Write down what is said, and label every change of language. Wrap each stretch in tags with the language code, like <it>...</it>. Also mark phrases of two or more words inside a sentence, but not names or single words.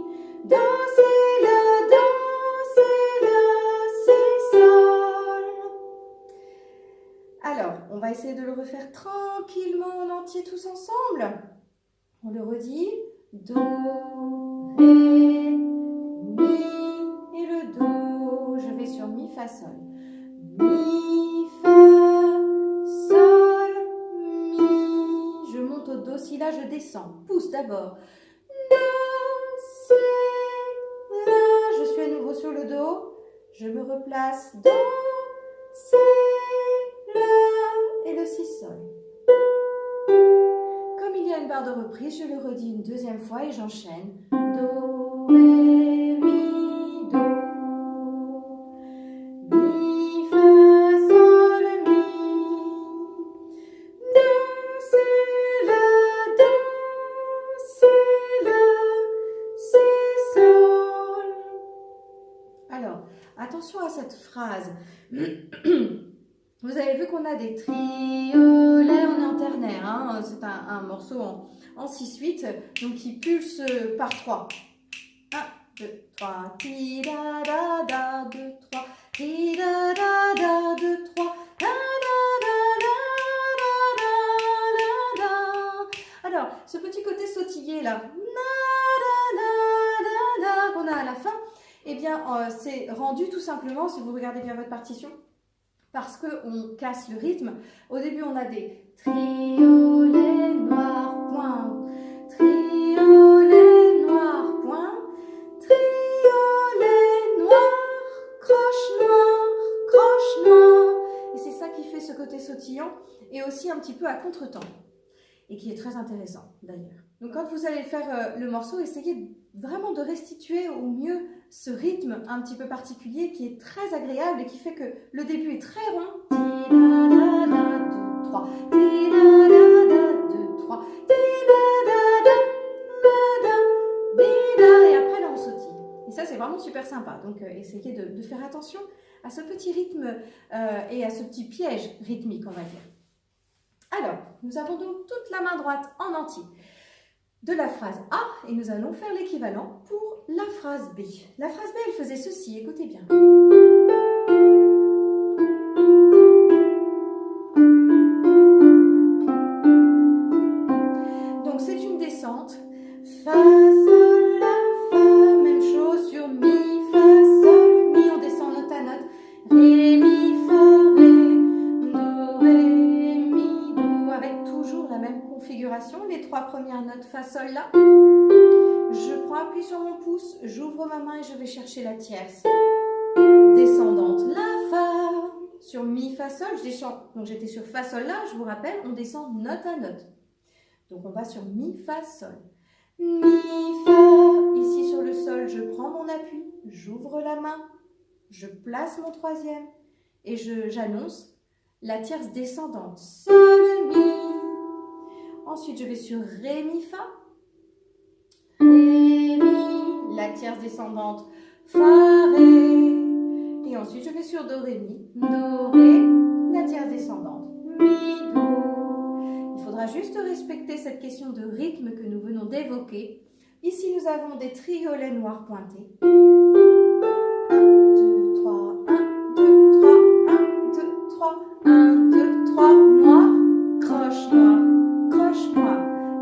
<fr>Do, Si, La, Do, Si, La, Si, Sol. Alors, on va essayer de le refaire tranquillement en entier tous ensemble. On le redit. Do, Ré, Mi et le Do. sur mi, fa, sol. Mi, fa, sol, mi. Je monte au do, si, la, je descends. Pousse d'abord. Do, si, la. Je suis à nouveau sur le do. Je me replace. Do, si, la. Et le si, sol. Comme il y a une barre de reprise, je le redis une deuxième fois et j'enchaîne. Do, ré, mi, do. Mi, fa, sol, mi. Do, si, la, do, si, la, si, sol. Alors, attention à cette phrase. Vous avez vu qu'on a des triolets, on est en ternaire, hein, c'est un morceau en 6/8, donc qui pulse par 3. 1, 2, 3, ti da da da, 2, 3, ti da da da, 2, 3, da da da da da da da. Alors, ce petit côté sautillé là, qu'on a à la fin, eh bien, c'est rendu tout simplement, si vous regardez bien votre partition, parce qu'on casse le rythme. Au début, on a des triolets noirs, point, triolets noirs, point, triolets noirs, croche noire. Et c'est ça qui fait ce côté sautillant et aussi un petit peu à contre-temps. Et qui est très intéressant d'ailleurs. Donc quand vous allez faire le morceau, essayez vraiment de restituer au mieux ce rythme un petit peu particulier qui est très agréable et qui fait que le début est très rond. Ti da da da 2 3, ti da da da 2 3, ti da da da da da, et après là on sautille. Et ça c'est vraiment super sympa. Donc essayez de faire attention à ce petit rythme et à ce petit piège rythmique, on va dire. Alors, nous avons donc toute la main droite en entier de la phrase A et nous allons faire l'équivalent pour la phrase B. La phrase B, elle faisait ceci, écoutez bien. Donc c'est une descente. Fa, sol, la, fa, même chose sur mi, fa, sol, mi, on descend note à note. Ré, mi, fa, ré, do, ré, mi, do, avec toujours la même configuration, les 3 premières notes fa, sol, la. Je prends appui sur mon pouce, j'ouvre ma main et je vais chercher la tierce descendante. La, fa, sur mi, fa, sol, je descends. Donc j'étais sur fa, sol, la, je vous rappelle, on descend note à note. Donc on va sur mi, fa, sol. Mi, fa, ici sur le sol, je prends mon appui, j'ouvre la main, je place mon troisième et j'annonce la tierce descendante. Sol, mi. Ensuite, je vais sur ré, mi, fa. Ré, mi, la tierce descendante, fa, ré. Et ensuite, je vais sur do, ré, mi. Do, ré, la tierce descendante, mi, do. Il faudra juste respecter cette question de rythme que nous venons d'évoquer. Ici, nous avons des triolets noirs pointés. 1, 2, 3, 1, 2, 3, 1, 2, 3, 1, 2, 3, noir, croche noire.</fr>